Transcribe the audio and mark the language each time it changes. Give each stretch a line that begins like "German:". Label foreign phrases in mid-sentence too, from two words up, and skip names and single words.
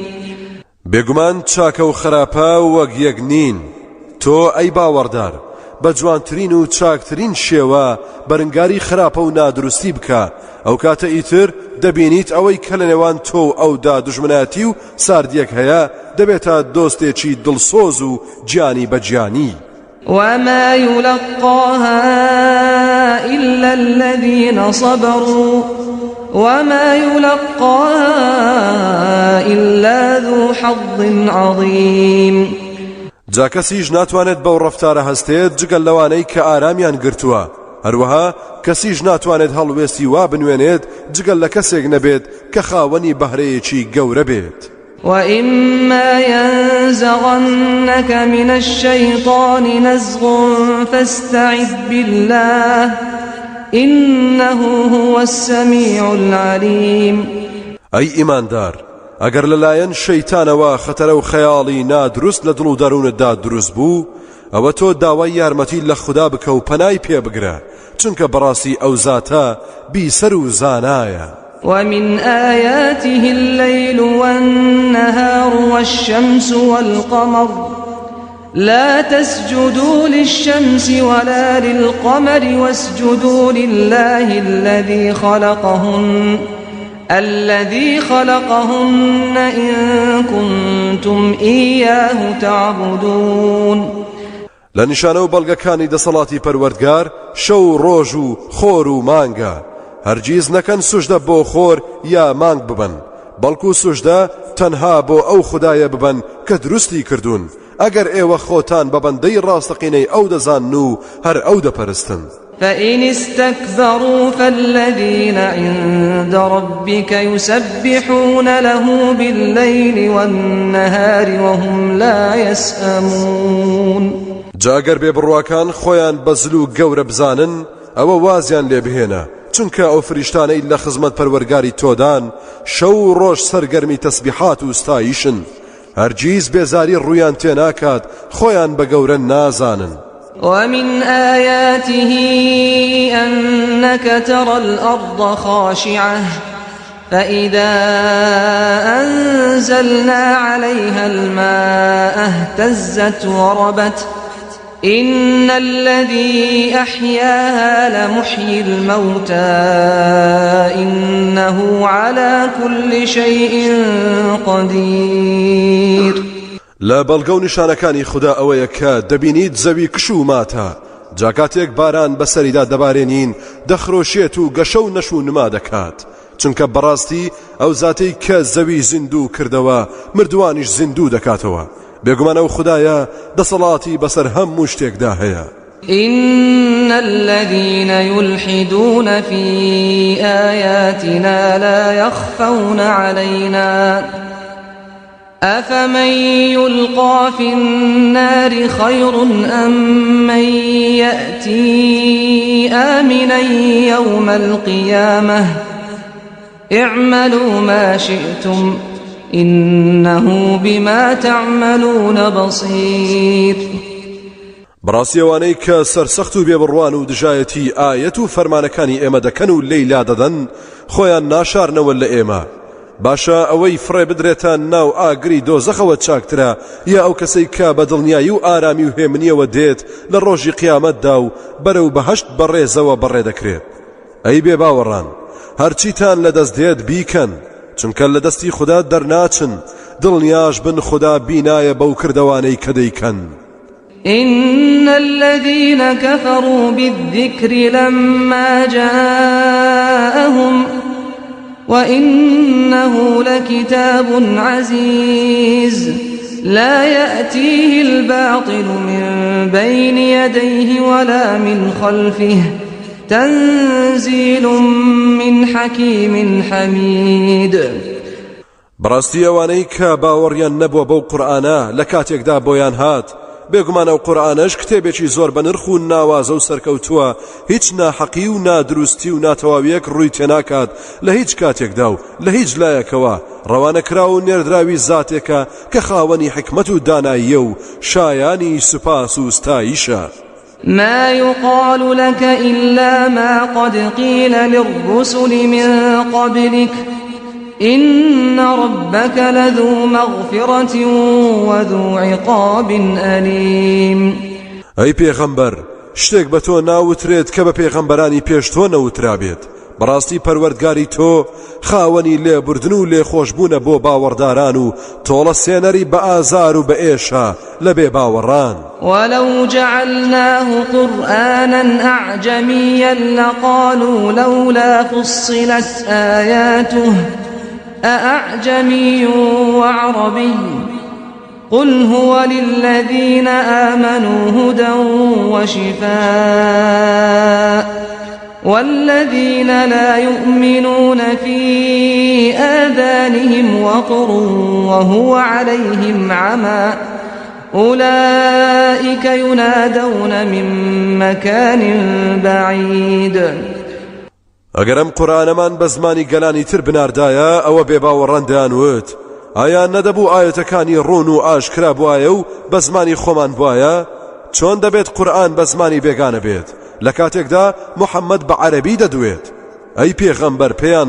Central Kurdish: بێگومان چاکە و خراپە وەک یەک نین تۆ ئەی باوەڕدار بە جوانترین و چاکترین شێوە بەرنگاری خراپە و نادروستی بکە ئەو کاتە ئیتر دەبینیت ئەوەی کە لە نێوان تۆ و ئەودا دوژمنایەتی و ساردیەک هەیە دەبێتە دۆستێکی دڵسۆز و گیانی بەگیانی.
Arabic: وما يلقاها إلا الذين صبروا وما يلقاها إلا ذو حظ عظيم.
Central Kurdish: جا کەسیش ناتوانێت بەو ڕەفتارە هەستێت جگەل لەوانەی کە ئارامیان گرتووە هەروەها کەسیش ناتوانێت هەڵوێستی وا بنوێنێت جگەل لە کەسێک نەبێت کە خاوەنی بەهرەیەکی گەورە بێت.
Arabic: وإما ينزغنك من الشيطان نزغ فاستعذ بالله إنه هو السميع العليم.
Central Kurdish: أي إيماندار ئەگەر لەلایەن شەیتانەوە خەتەرە و خەیاڵی نادروست لە دڵ و دەروونتدا دروست بوو ئەوە تۆ داوای یارمەتی لە خوددا بکە و پەنای پێ بگرە چونکە بەڕاستی ئەو زاتە بیسەر و زانایە.
Arabic: ومن آياته الليل والنهار والشمس والقمر لا تسجدوا للشمس ولا للقمر واسجدوا لله الذي خلقهن إن كنتم إياه تعبدون.
Central Kurdish: لە نیشانە و بەڵگەکانی دەسەڵاتی پەروەردگار شەو ڕۆژ و خۆر و مانگە هەرگیز نەکەن سوژدە بۆ خۆر یا مانگ ببن بەڵکو سوژدە تەنها بۆ ئەو خودایە ببن کە دروستی کردوون ئەگەر ئێوە خۆتان بە بەندەی ڕاستەقینەی ئەو دەزانن و هەر ئەو دەپەرستن
Arabic: فإن استكبروا فالذين عند ربك يسبحون له بالليل والنهار وهم لا يسأمون
Central Kurdish: جاگەر بێبڕواکان خۆیان بەزل و گەورە بزانن ئەوە وازیان لێ بهێنە چونکە ئەو فریشتانەی لە خزمەت پەروەرگاری تۆدان شەو ڕۆژ سەرگەرمی تەسبیحات و ستایشن هەرگیز بێزاری ڕوویان تێناکات خۆیان بە گەورە نازانن
Arabic: ومن آياته أنك ترى الأرض خاشعة فإذا أنزلنا عليها الماء اهتزت وربت إن الذي أحياها لمحيي الموتى إنه على كل شيء قدير
Central Kurdish: لا بەڵگە و نیشانەکانی خوددا ئەوەیە کە دەبینیت زەوی کش و ماتە جاکاتێک باران بەسەریدا دەبارێنین دەخرۆشێت و گەشە و نەش و نما دەکات چونکە بەڕاستی ئەو زاتەی کە زەوی زیندوو کردەوە مردوانیش زیندوو دەکاتەوە بێگومان ئەو خوددایە دەسەڵاتی بەسەر هەموو شتێکدا هەیە
Arabic: إن الذين يلحدون في آياتنا لا يخفون علينا أفمن يلقى في النار خير أم من يأتي آمنا يوم القيامة اعملوا ما شئتم إنه بما تعملون بصير
Central Kurdish: بەڕاستیەوانەی کە سەرسەخت و بێبڕوان و دژایەتی ئایەت و فەرمانەکانی ئێمە دەکەن و لێیلا دەدەن خۆیان ناشارنەوە لە ئێمە باشە ئەوەی فڕێ بدرێتان ناو ئاگری دۆزەخەوە چاکترە یا ئەو کەسەی کە بە دڵنیایی و ئارامی و هێمنیەوە دێت لە ڕۆژی قیامەتدا و بەرەو بەهەشت بەڕێزەوە بەڕێ دەکرێت ئەی بێ باوەڕان هەرچیتان لەدەست دێت بیکەن چونکە لە دەستی خوددا دەرناچن دڵنیاش بن خوددا بینایە بەو کردەوانەی کە دەیکەن
Arabic: إن الذين كفروا بالذكر لما جاءهم وإنه لكتاب عزيز لا يأتيه الباطل من بين يديه ولا من خلفه تنزيل من حكيم حميد
Central Kurdish: بەڕاستی ئەوانەی کە باوەڕیان نەبووە بەو قورئانە لە کاتێکدا بۆیان هات بێگومان ئەو قورئانەش کتێبێکی زۆر بە نرخ و ناوازە و سەرکەوتووە هیچ ناحەقی و نادروستی و ناتەواویەک ڕووی تێناکات لە هیچ کاتێکدا و لە هیچ لایەکەوە ڕەوانەکرا و نێردراوی زاتێکە کە خاوەنی حکمت و داناییە و شایانی سوپاس و ستایشە
Arabic: ما يقال لك إلا ما قد قيل للرسل من قبلك إن ربك لذو مغفرة وذو عقاب أليم
Central Kurdish: ئەی پێغەمبەر شتێک بە تۆ ناوترێت کە بە پێغەمبەرانی پێش تۆ نەوترابێت بەڕاستی پەروەردگاری تۆ خاوەنی لێبوردن و لێخۆشبوونە بۆ باوەڕداران و تۆڵە سێنەری بە ئازار و بە ئێشە لە بێ باوەڕان
Arabic: ولو جعلناه قرآنا أعجميا لقالوا لولا فصلت آياته أأعجمي وعربي قل هو للذين آمنوا هدى وشفاء والذين لا يؤمنون في آذانهم وقر وهو عليهم عمى أولئك ينادون من مكان بعيد
Central Kurdish: ئەگەرم قورئانەمان بە زمانی گەلانی تر بناردایە ئەوە بێباوەڕان دەیانوت ئایا نەدەبوو ئاەتەکانی ڕوون و ئاشکرا بوایە و بە زمانی خۆمان بوایە چۆن دەبێت قورئان بە زمانی بێگانە بێت لە کاتێکدا محەممەد بە عەرەبی دەدوێت ئەی پێغەمبەر پێیان